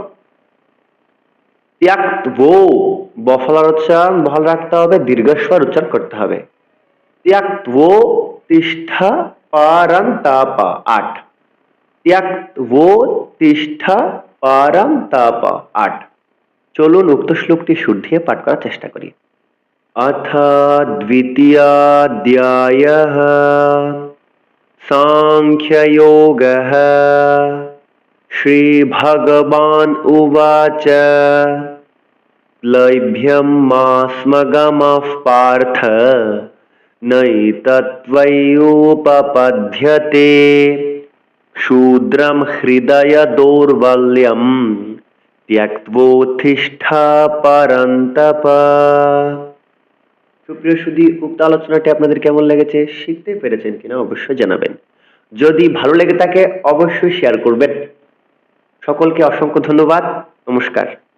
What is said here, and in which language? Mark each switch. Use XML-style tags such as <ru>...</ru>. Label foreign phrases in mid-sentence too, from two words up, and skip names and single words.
<bn>ত্যক্তবো বফলার উচ্চারণ বহাল রাখতে হবে, দীর্ঘস্বর উচ্চারণ করতে হবে।</bn> <sa>ত্যক্তবো তিষ্ঠ পরন্তাপ। 8 ত্যক্তবো তিষ্ঠ পরন্তাপ।</sa> <bn>8 চলুন উক্ত শ্লোকটি শুদ্ধিয়ে পাঠ করার চেষ্টা করি।</bn> <sa>अथ द्वितीयाध्यायः सांख्ययोगः। श्रीभगवान् उवाच क्लैभ्यं मा स्म गमः पार्थ नैतत्त्वयुपपद्यते शूद्रं हृदय दौर्बल्यं त्यक्त्वोत्तिष्ठ परन्तप।</sa> <bn>সুপ্রিয় সুধী, উক্ত আলোচনাটি আপনাদের কেমন লেগেছে, শিখতে পেরেছেন কিনা অবশ্যই জানাবেন। যদি ভালো লেগে থাকে অবশ্যই শেয়ার করবেন। সকলকে অসংখ্য ধন্যবাদ। নমস্কার।</bn>